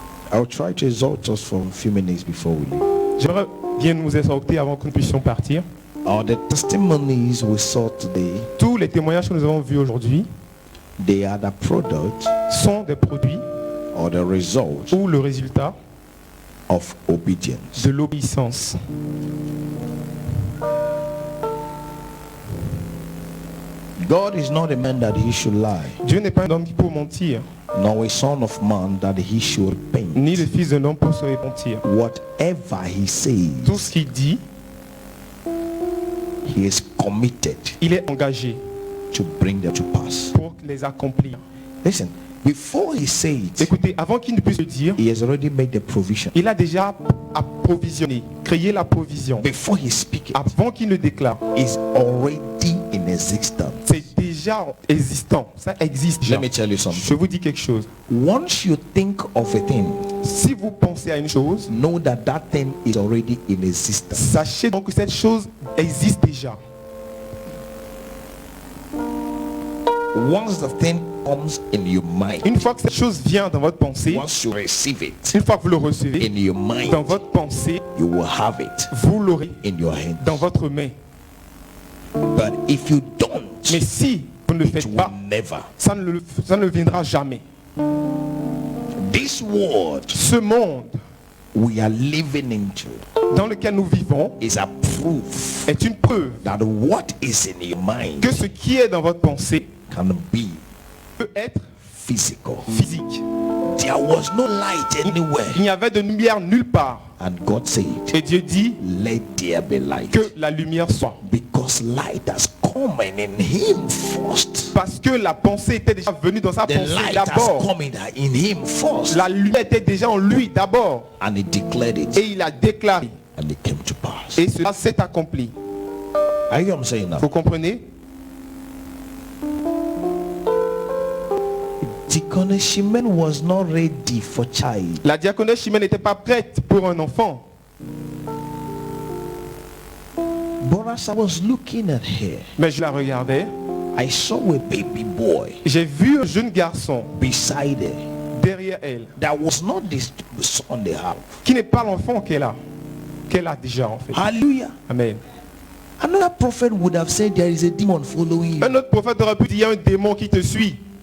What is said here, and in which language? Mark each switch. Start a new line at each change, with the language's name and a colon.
English: I'll try to exhort us for a few minutes before we leave.
French: J'aimerais bien nous exhorter avant que nous puissions partir.
English: The testimonies we saw today,
French: Tous les témoignages que nous avons vus aujourd'hui
English: they are the product
French: sont des produits
English: or the result
French: ou le résultat
English: of obedience.
French: de l'obéissance.
English: God is not a man that he should lie,
French: Dieu n'est pas un homme qui peut mentir,
English: nor a son of man that he should repent.
French: ni le fils d'un homme pour se repentir.
English: Whatever he says,
French: ce qu'il dit,
English: he is committed
French: il est engagé
English: to bring them to pass.
French: pour les accomplir.
English: Listen, before he says it,
French: Écoutez, avant qu'il ne puisse le dire,
English: he has already made the provision.
French: il a déjà approvisionné, créé la provision.
English: Before he speaks it,
French: Avant qu'il ne déclare,
English: is already in existence.
French: c'est déjà existant. Ça existe déjà.
English: Let me tell you something.
French: Je vous dis quelque chose.
English: Once you think of a thing,
French: Si vous pensez à une chose,
English: know that that thing is already in existence.
French: sachez donc que cette chose existe déjà.
English: Once the thing comes in your mind,
French: Une fois que cette chose vient dans votre pensée,
English: once you receive it
French: une fois que vous le recevez
English: in your mind,
French: dans votre pensée,
English: you will have it
French: vous l'aurez
English: in your hand.
French: dans votre main.
English: But if you don't,
French: Mais si vous ne le
English: it
French: faites
English: will
French: pas,
English: never.
French: ça ne viendra jamais.
English: This world
French: Ce monde
English: we are living into
French: dans lequel nous vivons
English: is a proof
French: est une preuve
English: that what is in your mind
French: que ce qui est dans votre pensée
English: can be
French: peut être
English: physical.
French: physique.
English: There was no light anywhere,
French: Il n'y avait de lumière nulle part.
English: and God said,
French: Et Dieu dit
English: let there be light,
French: que la lumière soit.
English: because light has come in him first.
French: Parce que la pensée était déjà venue dans sa
English: The
French: pensée
English: light has
French: d'abord.
English: come in him first,
French: La lumière était déjà en lui d'abord.
English: and he declared it,
French: Et il a déclaré.
English: and it came to pass.
French: Et cela s'est accompli.
English: Are you what I'm saying now?
French: Vous comprenez?
English: Deaconess Shimen was not ready for child.
French: La diaconesse Chimène n'était pas prête pour un enfant.
English: But as I was looking at her,
French: Mais je la regardais.
English: I saw a baby boy
French: J'ai vu un jeune garçon
English: beside her.
French: derrière elle.
English: That was not this son they have.
French: Qui n'est pas l'enfant qu'elle a. Qu'elle a déjà en fait. Hallelujah. Amen.
English: Another prophet would have said there is a demon following you.
French: Un autre prophète aurait pu dire il y a un démon qui te suit.